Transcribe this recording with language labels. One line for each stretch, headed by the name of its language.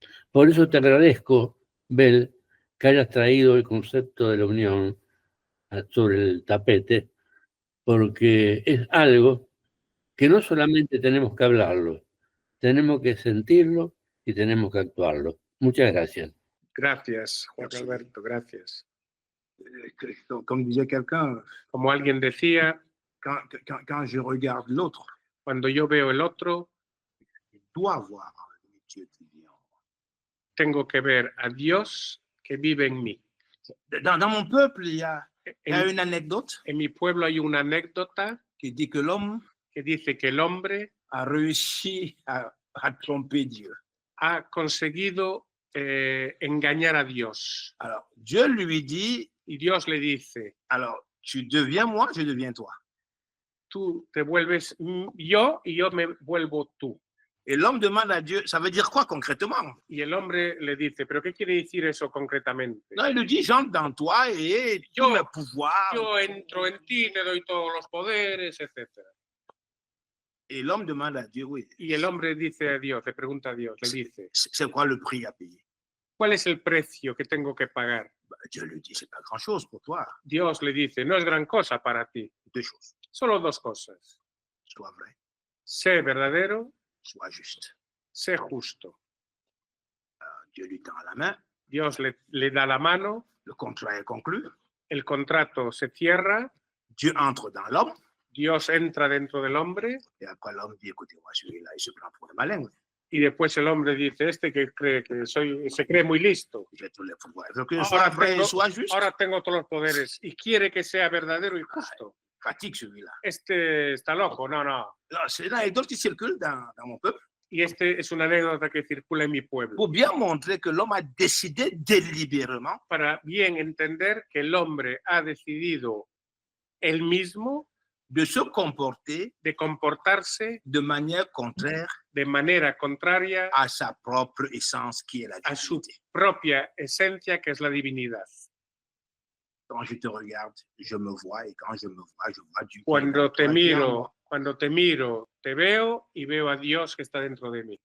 Spanish: Por eso te agradezco, Bel, que hayas traído el concepto de la unión sobre el tapete, porque es algo que no solamente tenemos que hablarlo, tenemos que sentirlo y tenemos que actuarlo. Muchas gracias. Gracias, Juan Alberto, gracias.
French: Comme disait quelqu'un,
Spanish: Como alguien decía,
French: quand je regarde l'autre,
Spanish: cuando yo veo el otro,
French: je dois voir Dieu qui vit en moi.
Spanish: tengo que ver a Dios que vive en mí.
French: Dans mon peuple, il y a
Spanish: En,
French: une anecdote
Spanish: en mi pueblo hay una anécdota
French: qui dit que l'homme
Spanish: que dice que el hombre
French: a réussi à tromper Dieu.
Spanish: ha conseguido engañar a Dios.
French: Alors, Dieu lui dit,
Spanish: Y Dios le dice,
French: alors, tu deviens moi, je deviens toi.
Spanish: tú te vuelves yo y yo me vuelvo tú.
French: Et l'homme demande à Dieu, ça veut dire quoi concrètement?
Spanish: Y el hombre le dice, ¿pero qué quiere decir eso concretamente?
French: Non, il lui dit, j'entre dans toi et tous mes pouvoirs.
Spanish: Yo entro en ti, te doy todos los poderes, etc.
French: Et l'homme demande à Dieu, oui.
Spanish: Y el hombre dice a Dios, le pregunta a Dios, le dice,
French: C'est quoi le prix à payer?
Spanish: ¿cuál es el precio que tengo que pagar?
French: Dieu lui dit, c'est pas grand-chose pour toi.
Spanish: Dios le dice, no es gran cosa para ti.
French: Deux choses.
Spanish: Solo dos cosas.
French: Sois vrai,
Spanish: Sé verdadero,
French: sois juste.
Spanish: sé justo.
French: Dieu lui tend la main.
Spanish: Dios le da la mano.
French: Le contrat est conclu.
Spanish: El contrato se cierra.
French: Dieu entre dans l'homme.
Spanish: Dios entra dentro del hombre.
French: Et après, l'homme dit, écoutez, moi, celui-là, il se prend pour un malin.
Spanish: Y después el hombre dice, este que cree que se cree muy listo.
French: J'ai tous les pouvoirs. Il veut que soit vrai et soit juste.
Spanish: Ahora tengo todos los poderes y quiere que sea verdadero y justo.
French: Pratique celui-là.
Spanish: Este está loco, no.
French: C'est une anecdote qui circule dans mon peuple.
Spanish: Y este es una anécdota que circula en mi pueblo.
French: Pour bien montrer que l'homme a décidé délibérément.
Spanish: Para bien entender que el hombre ha decidido él mismo
French: de se comporter,
Spanish: de comportarse
French: de manière contraire,
Spanish: de manera contraria
French: a sa propre essence qui est la divinité.
Spanish: A su propia esencia que es la divinidad.
French: Quand je te regarde, je me vois et quand je me vois, je vois Dieu.
Spanish: Cuando te miro, te veo y veo a Dios que está dentro de mí.